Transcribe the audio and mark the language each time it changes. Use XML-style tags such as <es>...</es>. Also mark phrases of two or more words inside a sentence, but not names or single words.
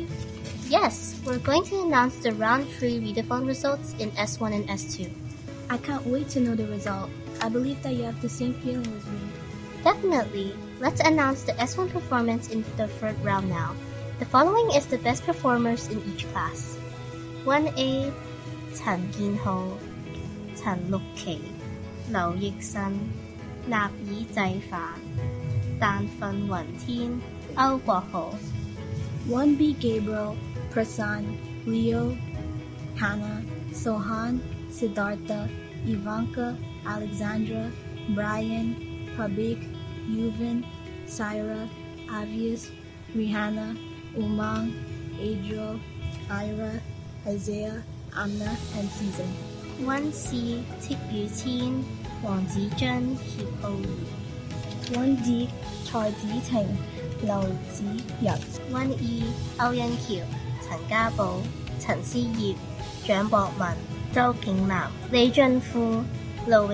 <en>Yes, we're going to announce the round 3 readathon results in S1 and S2. I can't wait to know the result. I believe that you have the same feeling as me. Definitely. Let's announce the S1 performance in the third round now. The following is the best performers in each class. 1A 陳建浩、陳綠琪、劉奕迅、納爾濟凡、但訓雲天、歐國豪。 1B Gabriel, Prasan, Leo, Hannah, Sohan, Siddhartha, Ivanka, Alexandra, Brian, Pabik, Yuvin, Syra, Avius, Rihanna, Umang, Adriel, Ira, Isaiah, Amna, and Season. 1C 戚宇謙、黃子臻、協浩兒。 1D 蔡子晴、劉子仁。 1E 歐欣橋、陳家寶、陳思業、蔣博文、周景南、李俊富、盧</en>